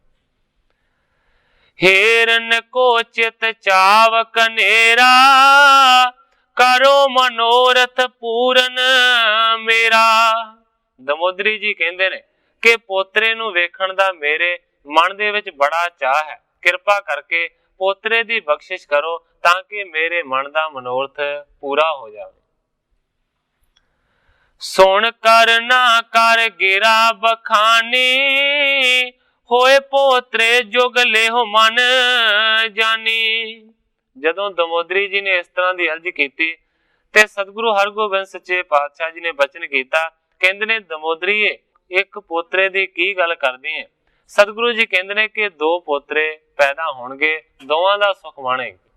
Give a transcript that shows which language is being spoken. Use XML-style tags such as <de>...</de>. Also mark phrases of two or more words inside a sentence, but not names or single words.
<bra>हेरन को चित चाव कनेरा, करो मनोरथ पूरन मेरा।</bra> <pa>ਦਮੋਦਰੀ ਜੀ ਕਹਿੰਦੇ ਨੇ ਕਿ ਪੋਤਰੇ ਨੂੰ ਵੇਖਣ ਦਾ ਮੇਰੇ ਮਨ ਦੇ ਵਿੱਚ ਬੜਾ ਚਾਅ ਹੈ, ਕਿਰਪਾ ਕਰਕੇ ਪੋਤਰੇ ਦੀ ਬਖ਼ਸ਼ਿਸ਼ ਕਰੋ ਤਾਂਕਿ ਮੇਰੇ ਮਨ ਦਾ ਮਨੋਰਥ ਪੂਰਾ ਹੋ ਜਾਏ।</pa> <bra>सुन कर ना कर गिरा बखानी, होए पोतरे जुग लेहो मन जानी।</bra> <pa>ਜਦੋਂ ਦਮੋਦਰੀ ਜੀ ਨੇ ਇਸ ਤਰ੍ਹਾਂ ਕੀ ਅਰਜ਼ ਕੀ ਤੇ ਸਤਿਗੁਰੂ ਹਰਿਗੋਬਿੰਦ ਸੱਚੇ ਪਾਤਸ਼ਾਹ ਜੀ ਨੇ ਬਚਨ ਕੀਆ। ਕਹਿੰਦੇ ਨੇ ਦਮੋਦਰੀ ਇੱਕ ਪੋਤਰੇ ਕੀ ਕੀ ਗੱਲ ਕਰਦੀ ਹੈ। ਸਤਿਗੁਰੂ ਜੀ ਕਹਿੰਦੇ ਨੇ ਕਿ ਦੋ ਪੋਤਰੇ ਪੈਦਾ ਹੋਣਗੇ, ਦੋਵਾਂ ਦਾ ਸੁਖ ਮਾਣੇਗੇ।</pa>